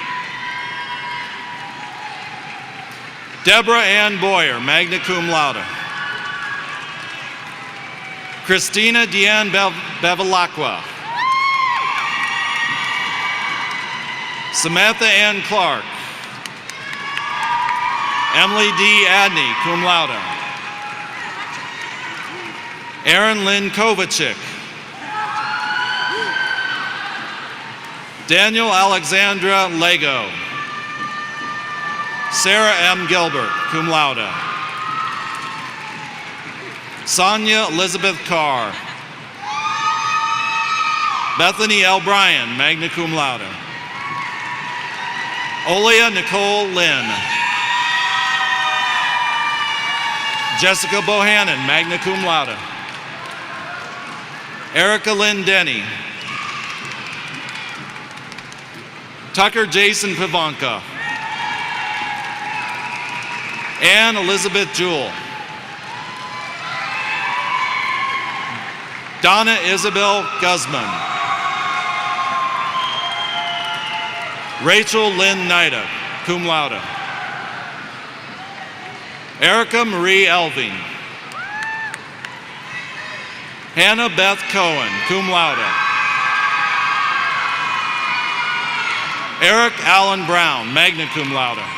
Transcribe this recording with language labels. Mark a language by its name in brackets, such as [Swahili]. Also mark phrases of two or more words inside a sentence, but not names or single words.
[English] Deborah Ann Boyer, [Latin] magna cum laude. [English] Christina Deanne Bevilacqua. Samantha Ann Clark. Emily D. Adney, [Latin] cum laude. [English] Erin Lynn Kovacic. Daniel Alexandra Lego. Sarah M. Gilbert, [Latin] cum laude. [English] Sonia Elizabeth Carr. Bethany L. Bryan, [Latin] magna cum laude. [English] Olia Nicole Lynn. Jessica Bohannon, [Latin] magna cum laude. [English] Erica Lynn Denny. Tucker Jason Pivanka. Anne Elizabeth Jewell. Donna Isabel Guzman. Rachel Lynn Nida, [Latin] cum laude. [English] Erica Marie Elving. Hannah Beth Cohen, [Latin] cum laude. [English] Eric Allen Brown, [Latin] magna cum laude.